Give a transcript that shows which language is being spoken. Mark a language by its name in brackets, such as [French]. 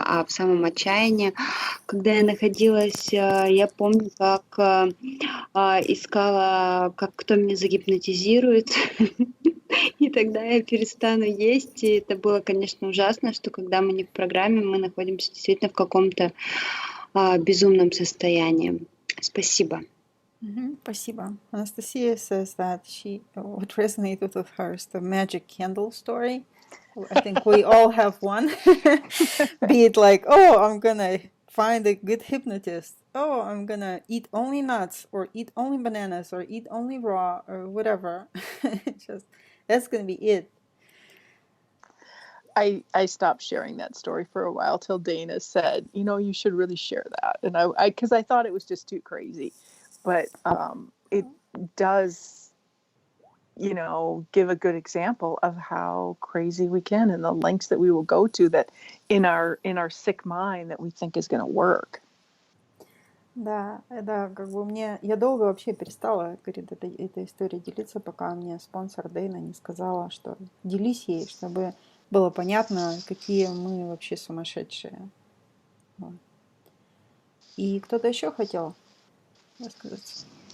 [Russian] А в самом отчаянии, когда я находилась, я помню, как искала, как кто меня загипнотизирует, и тогда я перестану есть. И это было, конечно, ужасно, что когда мы не в программе, мы находимся действительно в каком-то безумном состоянии. Спасибо. Спасибо. [English] Anastasia says that what resonated with her is the magic candle story. I think we all have one. Be it like, oh, I'm gonna find a good hypnotist. Oh, I'm gonna eat only nuts or eat only bananas or eat only raw or whatever. Just that's gonna be it. I stopped sharing that story for a while till Dana said, you should really share that. And because I thought it was just too crazy. But it does, give a good example of how crazy we can and the lengths that we will go to that in our sick mind that we think is going to work. [Russian] Да, как бы я долго вообще перестала, говорит, этой историей делиться, пока мне спонсор Дэйна не сказала, что делись ей, чтобы было понятно, какие мы вообще сумасшедшие. Вот. И кто-то еще хотел высказаться?